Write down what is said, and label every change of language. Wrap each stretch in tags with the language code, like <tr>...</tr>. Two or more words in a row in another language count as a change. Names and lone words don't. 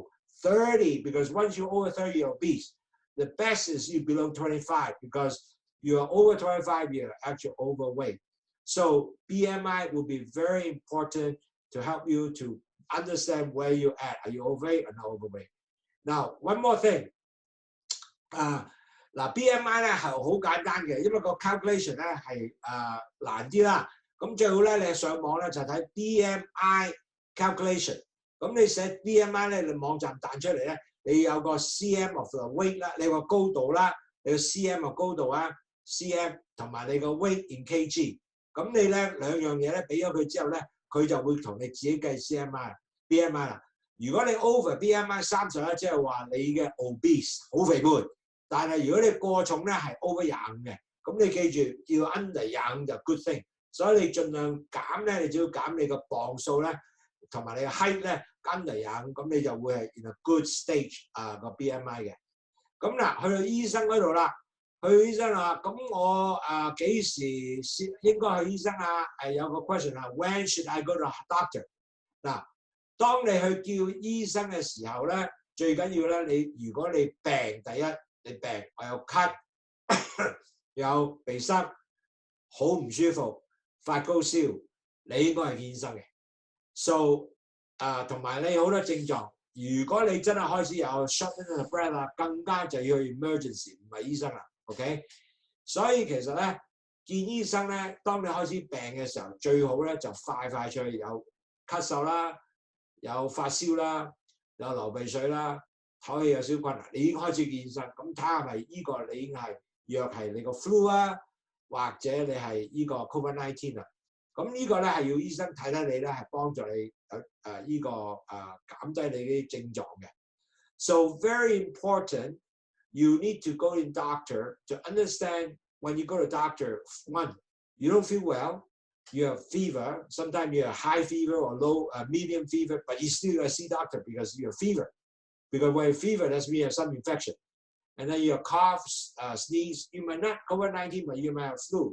<en>30, because once you're over 30, you're obese. The best is you below 25, because you're over 25, you're actually overweight. So BMI will be very important to help you to understand where you're at. Are you overweight or not overweight? Now, one more thing.</en> <yue>嗱 BMI 咧係好簡單嘅，因為個 calculation 咧係難啲啦。咁最好咧，你上網咧就睇</yue> <en>BMI calculation。</en> <yue>咁你寫 BMI 咧，你網站彈出嚟咧，你有個</yue> <en>cm of the weight</en> <yue>啦，你個高度啦，你個 cm 嘅高度啊 ，cm 同埋你個</yue> <en>weight in kg。</en> <yue>咁你咧兩樣嘢咧俾咗佢之後咧，佢就會同你自己計 BMI 啦。如果你</yue> <en>over BMI</en> <yue>31，即係話你嘅 obese 好肥胖。但係如果你過重咧係 over 25嘅，咁你記住要 under 25就</yue> <en>good thing。</en> <yue>所以你盡量減咧，你只要減你個磅數咧，同埋你嘅 height 咧 under 25，咁你就會係</yue> <en>in a good stage</en> <yue>個 BMI 嘅。咁嗱，去到醫生嗰度啦，去醫生啦，咁我幾時先應該去醫生啊？有個 question 啊 ，</yue> <en>When should I go to doctor？</en> <yue>嗱，當你去叫醫生嘅時候咧，最緊要咧，如果你病，第一。你病，我有咳，有鼻塞，好唔舒服，發高燒，你應該係見醫生嘅。So 同埋你好多症狀，如果你真係開始有</yue> <en>shortness of breath</en> <yue>啦，更加就要去 emergency， 唔係醫生啦。OK， 所以其實咧見醫生咧，當你開始病嘅時候，最好咧就快出去有咳嗽啦，有發燒啦，有流鼻水啦。唞氣有少少困難，你已經開始見醫生，咁睇下係咪呢個你已經係若係你個 flu 啊，或者你係呢個 COVID-19 啦。咁呢個咧係要醫生睇你咧，係幫助你呢個減低你啲症狀嘅。</yue> <en>So very important, you need to go to doctor to understand when you go to doctor. One, you don't feel well, you have fever, sometimes you have high fever or low, medium fever, but you still gotta see doctor because you have fever. Because when you have fever, that's mean you have some infection. And then your cough, sneeze, you might not COVID-19, but you might have flu.</en>